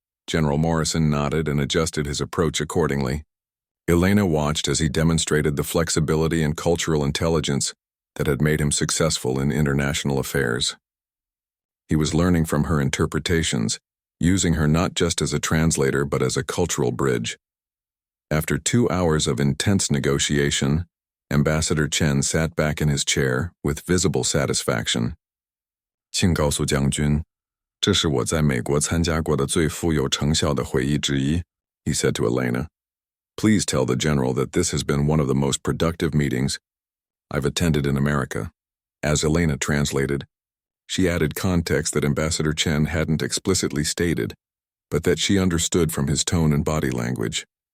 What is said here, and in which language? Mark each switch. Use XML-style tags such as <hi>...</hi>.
<en>General Morrison nodded and adjusted his approach accordingly. Elena watched as he demonstrated the flexibility and cultural intelligence that had made him successful in international affairs. He was learning from her interpretations, using her not just as a translator but as a cultural bridge. After 2 hours of intense negotiation, Ambassador Chen sat back in his chair with visible satisfaction.</en> <zh>请告诉将军，这是我在美国参加过的最富有成效的会议之一,</zh> <en>he said to Elena. Please tell the general that this has been one of the most productive meetings I've attended in America. As Elena translated, she added context that Ambassador Chen hadn't explicitly stated, but that she understood from his tone and body language.</en>